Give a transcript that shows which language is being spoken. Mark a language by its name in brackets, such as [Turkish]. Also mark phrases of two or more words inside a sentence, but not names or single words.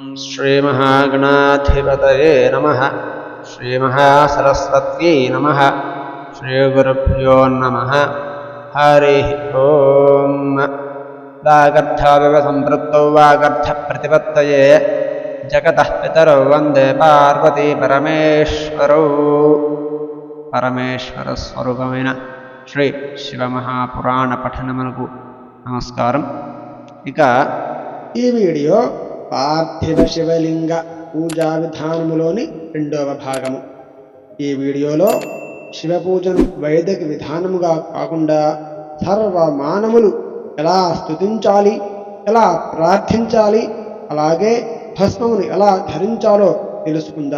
[Sanskrit] श्रीमहागणाधिपतये नमः। श्रीमहासरस्वत्यै नमः। श्रीगुरुभ्यो नमः। हरिः ओम्। वागर्थाविवसम्पृक्तौ वागर्थप्रतिपत्तये जगतः पितरौ वन्दे पार्वती परमेश्वरौ। [Telugu] పరమేశ్వరస్వరూపమైన శ్రీ శివమహాపురాణ పఠనమునకు నమస్కారం. ఇక ఈ వీడియో పార్థివ శివలింగ పూజా విధానములోని 2వ భాగము. ఈ వీడియోలో శివ పూజను వైదిక విధానముగా కాకుండా సర్వ మానవులు ఎలా స్తుతించాలి, ఎలా ప్రార్థించాలి, అలాగే భస్మమును ఎలా ధరించాలో తెలుసుకుందాం.